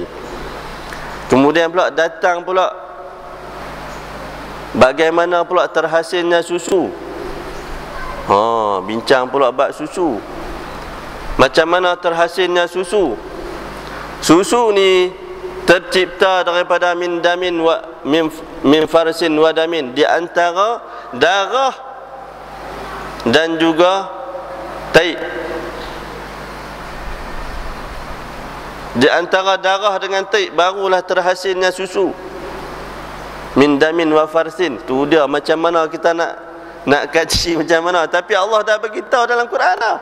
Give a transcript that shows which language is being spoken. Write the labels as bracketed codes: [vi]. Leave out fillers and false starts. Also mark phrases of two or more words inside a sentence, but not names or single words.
[ms] Kemudian pula datang pula bagaimana pula terhasilnya susu. Bincang pula bab susu. Macam mana terhasilnya susu? Susu ni tercipta daripada [ar] من دم و من فرث و دم, [ms] di antara darah dan juga taib. Di antara darah dengan taib barulah terhasilnya susu. [ar] من دم و فرث. [ms] Tu dia macam mana kita nak kaji macam mana, tapi Allah dah beritahu dalam Quran dah.